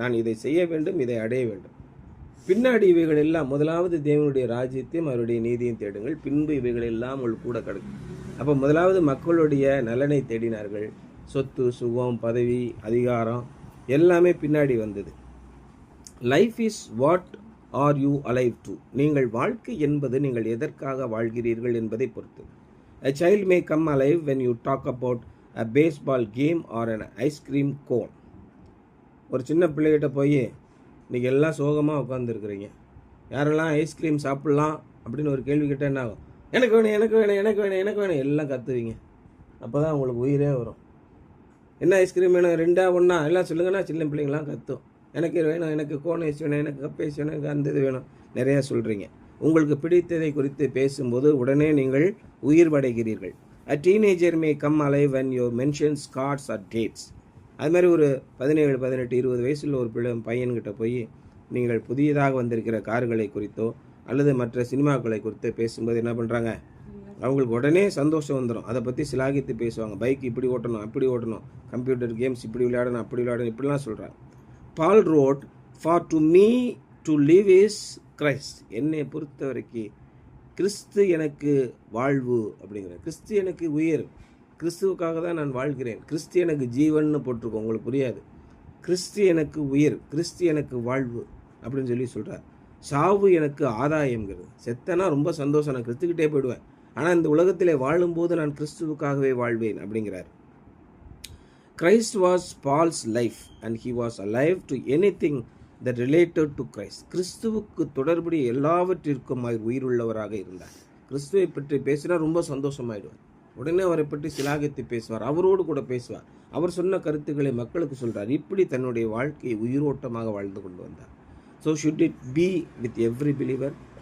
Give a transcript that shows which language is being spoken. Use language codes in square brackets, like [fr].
[ta] நான் இதை செய்ய வேண்டும், இதை அடைய வேண்டும். பின்னாடி இவைகள் எல்லாம், முதலாவது தேவனுடைய ராஜ்யத்தையும் அவருடைய நீதியும் தேடுங்கள், பின்பு இவைகள் எல்லாம் உங்களுக்கு கூட கிடைக்கும். அப்போ முதலாவது மக்களுடைய நலனை தேடினார்கள். சொத்து, சுகம், பதவி, அதிகாரம் எல்லாமே பின்னாடி வந்தது. [en] Life is what are you alive to. [ta] நீங்கள் வாழ்க்கை என்பது நீங்கள் எதற்காக வாழ்கிறீர்கள் என்பதை பொறுத்து. [en] A child may come alive when you talk about a baseball game or an ice cream cone. [ta] ஒரு சின்ன பிள்ளைகிட்ட போய் இன்றைக்கி எல்லாம் சோகமாக உட்காந்துருக்குறீங்க, யாரெல்லாம் ஐஸ்கிரீம் சாப்பிட்லாம் அப்படின்னு ஒரு கேள்வி கேட்டால் என்ன ஆகும்? எனக்கு வேணும், எனக்கு வேணும், எனக்கு வேணும், எனக்கு வேணும் எல்லாம் கற்றுவீங்க. அப்போ தான் உங்களுக்கு உயிரே வரும். என்ன ஐஸ்கிரீம் வேணும், 2 1 எல்லாம் சொல்லுங்கன்னா சின்ன பிள்ளைங்களாம் கற்றும். எனக்கு வேணும், எனக்கு கோன் ஐஸ் வேணும், எனக்கு கப் ஐஸ் வேணும், எனக்கு அந்த இது வேணும், நிறையா சொல்கிறீங்க. உங்களுக்கு பிடித்ததை குறித்து பேசும்போது உடனே நீங்கள் உயிர் படைகிறீர்கள். [en] A teenager may come alive when you mention cards or dates. [ta] அது மாதிரி ஒரு 17 18 20 வயசில் ஒரு பையன்கிட்ட போய் நீங்கள் புதியதாக வந்திருக்கிற கார்களை குறித்தோ அல்லது மற்ற சினிமாக்களை குறித்து பேசும்போது என்ன பண்ணுறாங்க? அவங்களுக்கு உடனே சந்தோஷம் வந்துடும். அதை பற்றி சிலாகித்து பேசுவாங்க. பைக் இப்படி ஓட்டணும், அப்படி ஓட்டணும், கம்ப்யூட்டர் கேம்ஸ் இப்படி விளையாடணும், அப்படி விளையாடணும், இப்படிலாம் சொல்கிறாங்க. [en] Paul wrote, for to me to live is Christ. [ta] என்னை பொறுத்த வரைக்கும் கிறிஸ்து எனக்கு வாழ்வு அப்படிங்கிற, கிறிஸ்து எனக்கு உயிர், கிறிஸ்துவுக்காக தான் நான் வாழ்கிறேன். கிறிஸ்து எனக்கு ஜீவன்னு போட்டிருக்கோம், உங்களுக்கு புரியாது. கிறிஸ்து எனக்கு உயிர், கிறிஸ்து எனக்கு வாழ்வு அப்படின்னு சொல்லி சொல்கிறார். சாவு எனக்கு ஆதாயம்ங்கிறது. செத்தனா ரொம்ப சந்தோஷம், நான் கிறிஸ்துக்கிட்டே போயிடுவேன். ஆனால் இந்த உலகத்திலே வாழும்போது நான் கிறிஸ்துவுக்காகவே வாழ்வேன் அப்படிங்கிறார். [en] Christ was Paul's life and he was alive to anything that related to Christ. [ta] கிறிஸ்துவுக்கு தொடர்புடைய எல்லாவற்றிற்கும் அவர் உயிருள்ளவராக இருந்தார். கிறிஸ்துவை பற்றி பேசினா ரொம்ப சந்தோஷமாயிடுவார். உடனே அவரை பற்றி சிலாகித்து பேசுவார், அவரோடு கூட பேசுவார், அவர் சொன்ன கருத்துக்களை மக்களுக்கு சொல்கிறார். இப்படி தன்னுடைய வாழ்க்கையை உயிரோட்டமாக வாழ்ந்து கொண்டு வந்தார். [en] So should it be with every believer.